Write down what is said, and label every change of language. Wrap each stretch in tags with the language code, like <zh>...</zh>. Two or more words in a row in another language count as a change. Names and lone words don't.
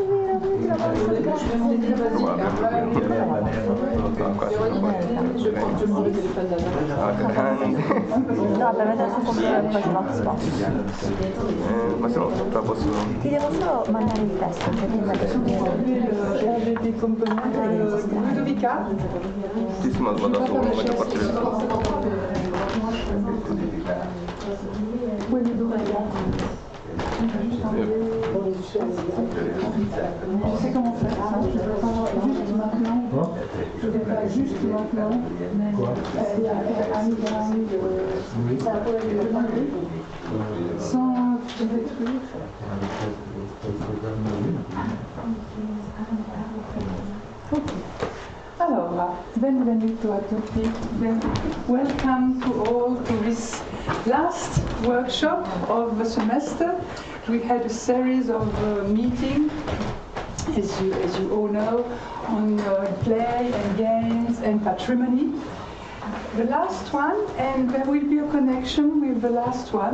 <it>No, per mettere sul computer poi se no sposto. Ma se no la posso... Ti devo solo mandare il testo, cioè prima</it> <fr>des components Ludovica.</fr> <it>Sì, sì, ma vado solo, non voglio partire da solo.</it> <fr>Tu sais comment faire ça? Juste maintenant. Je ne vais pas juste maintenant. Quoi? Sans te détruire. Ok. Alors,</fr> <it>benvenuto a tutti.</it> <en>Welcome to all to this last workshop of the semester. We had a series of meetings, as you all know, on play and games and patrimony. The last one, and there will be a connection with the last one.</en>